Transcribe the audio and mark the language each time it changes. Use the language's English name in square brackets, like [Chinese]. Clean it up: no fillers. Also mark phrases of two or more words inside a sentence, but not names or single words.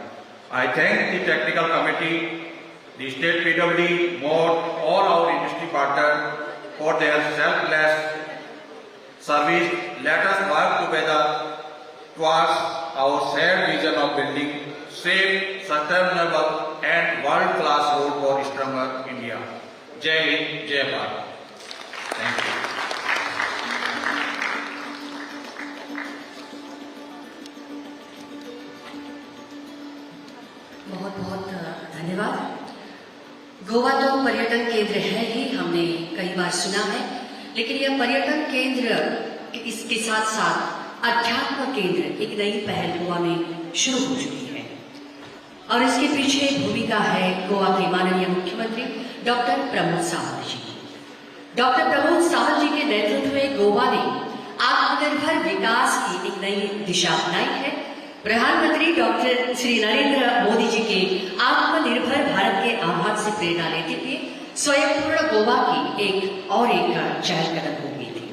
[English] I thank the technical committee, the state PWD, all our industry partners for their selfless service. Let us work together towards our shared vision of building safe, sustainable and world-class road for stronger India. [Hindi] जय हिंद, जय भारत. [English] Thank you. [Hindi] बहुत बहुत धन्यवाद। गोवा तो पर्यटन केंद्र है ही, हमने कई बार सुना है, लेकिन यह पर्यटन केंद्र इसके साथ साथ अध्यात्म केंद्र एक नई पहल गोवा में शुरू हो चुकी है और इसके पीछे भूमिका है गोवा के माननीय मुख्यमंत्री डॉक्टर प्रमोद सावंत जी। डॉक्टर प्रमोद सावंत जी के नेतृत्व में गोवा ने आत्मनिर्भर विकास की एक नई दिशा अपनाई है। प्रधानमंत्री डॉक्टर श्री नरेंद्र मोदी जी के आत्मनिर्भर भारत के आह्वान से प्रेरणा लेते हुए स्वयंपूर्ण गोवा की एक चहल कदम हो गई थी।